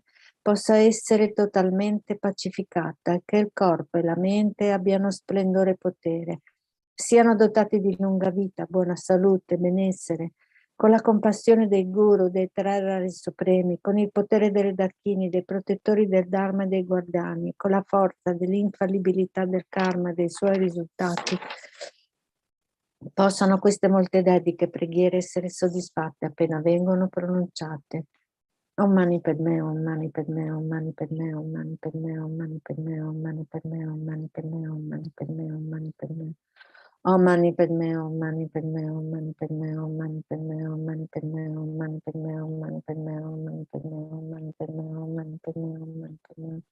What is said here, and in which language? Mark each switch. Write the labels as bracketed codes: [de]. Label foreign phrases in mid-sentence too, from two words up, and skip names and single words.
[it] possa essere totalmente pacificata e che il corpo e la mente abbiano splendore e potere, siano dotati di lunga vita, buona salute, benessere, con la compassione dei guru, dei 3 rari supremi, con il potere dei dakini, dei protettori del Dharma e dei guardiani, con la forza dell'infallibilità del karma e dei suoi risultati, possano queste molte dediche preghiere essere soddisfatte appena vengono pronunciate. [sa] Om Mani Padme Hum, Mani Padme Hum, Mani Padme Hum, Mani Padme Hum, Mani Padme Hum, Mani Padme Hum, Mani Padme Hum, Mani Padme Hum, Mani Padme Hum. Om Mani Padme Hum, Mani Padme Hum, Mani Padme Hum, Mani Padme Hum, Mani Padme Hum, Mani Padme Hum, Mani Padme Hum, Mani Padme Hum, Mani Padme Hum, Mani Padme Hum, Mani Padme Hum.